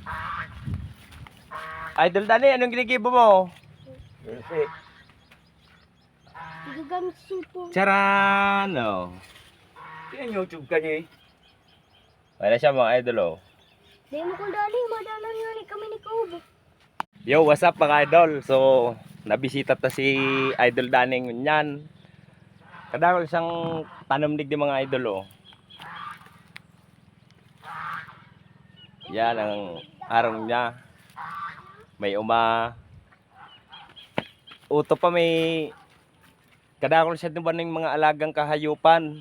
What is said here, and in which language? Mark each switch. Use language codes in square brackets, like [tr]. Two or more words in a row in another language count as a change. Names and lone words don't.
[bik] Idol Dani, anong ginigibo mo? Gigamit sipo. Charan! Oh. Yan YouTube ka niya eh. Wala siya mga idol oh. Di mo kung dali, madalan nga ni kami ni Kubo. [en] Yo, what's up [bik] mga idol? So, nabisita ta si Idol Daning nyan. Kadakol siyang tanom digdi mga idol oh. Yan ang arong niya. May uto pa may kadakol siya din ba ng mga alagang kahayupan.